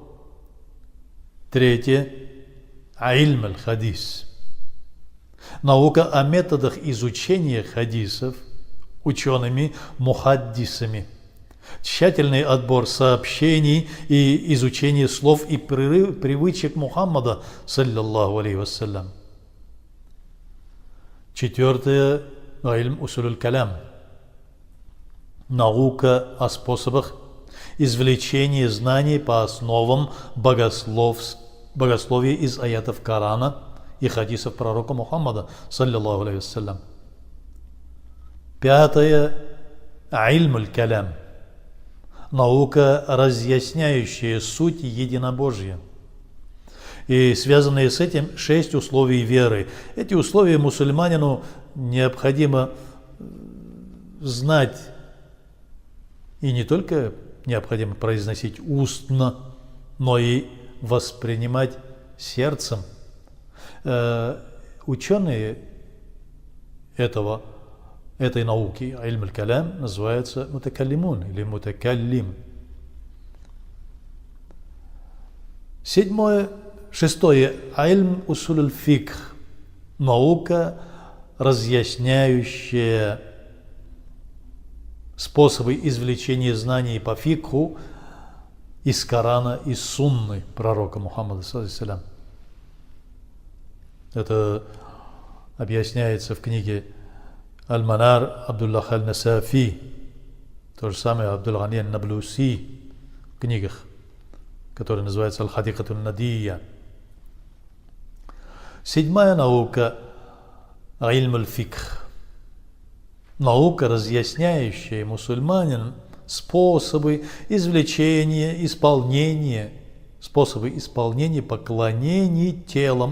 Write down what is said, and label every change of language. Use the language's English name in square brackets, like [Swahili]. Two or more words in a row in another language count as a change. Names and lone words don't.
[Russian] Третье – [Arabic] علم الحديث, [Russian] наука о методах изучения хадисов учеными мухаддисами, тщательный отбор сообщений и изучение слов и привычек Мухаммада, [Arabic] صلى الله عليه وسلم. Четвертое – علم أصول الكلام, [Russian] наука о способах извлечения знаний по основам богословия из аятов Корана и хадисов пророка Мухаммада, [Arabic] صلى الله عليه وسلم. Пятое – علم الكلام, [Russian] наука, разъясняющая суть единобожия. И связанные с этим 6 условий веры. Эти условия мусульманину необходимо знать, и не только необходимо произносить устно, но и воспринимать сердцем. Ученые этой науки, [Arabic] علم الكلام, [Russian] называются мутакаллимун или мутакаллим. Шестое – [Arabic] علم أصول الفقه, [Russian] наука, разъясняющая способы извлечения знаний по фикху из Корана и сунны пророка Мухаммада, [Arabic] صلى الله عليه وسلم. [Russian] Это объясняется в книге Аль-Манар Абдуллах аль-Насафи, то же самое Абдул-Гани аль-Наблуси в книгах, которые называются Аль-Хадикату аль-Надия. Седьмая наука – [Arabic] علم الفقه, [Russian] наука, разъясняющая мусульманин способы исполнения поклонений телом.